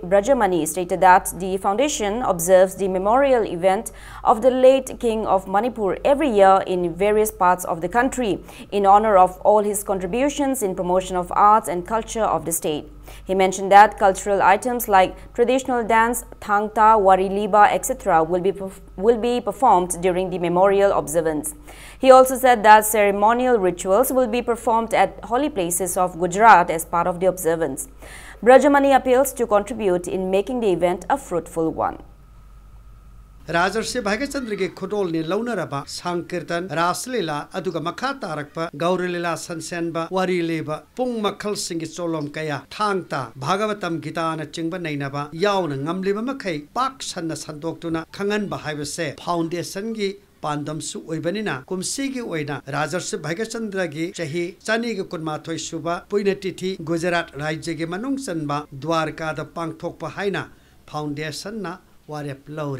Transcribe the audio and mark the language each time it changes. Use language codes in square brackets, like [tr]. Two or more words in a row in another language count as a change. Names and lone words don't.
[en] Brajamani stated that the foundation observes the memorial event of the late King of Manipur every year in various parts of the country in honor of all his contributions in promotion of arts and culture of the state. He mentioned that cultural items like traditional dance, [mni] thangta, wari liba, [en] etc. will be performed during the memorial observance. He also said that ceremonial rituals will be performed at holy places of Gujarat as part of the observance. Brajamani appeals to contribute in making the event a fruitful one. [mni] Rajarshi Bhagyachandra ke khudol ni launaraba sankirtan raslila aduga makha tarakpa gaurlila sansenba wari leba pung makhal singi cholom kaya thangta bhagavatam gita na chingba nainaba yauna ngamliba makhai pak sanna sandoktuna khangan ba haibase foundation gi pandam su oibanina kumsi gi oina Rajarshi Bhagyachandra gi chahi chani gi kunmathoi suba puinatithi Gujarat rajya gi manung chanba Dwarka da pangthokpa haina foundation na Warep Laure.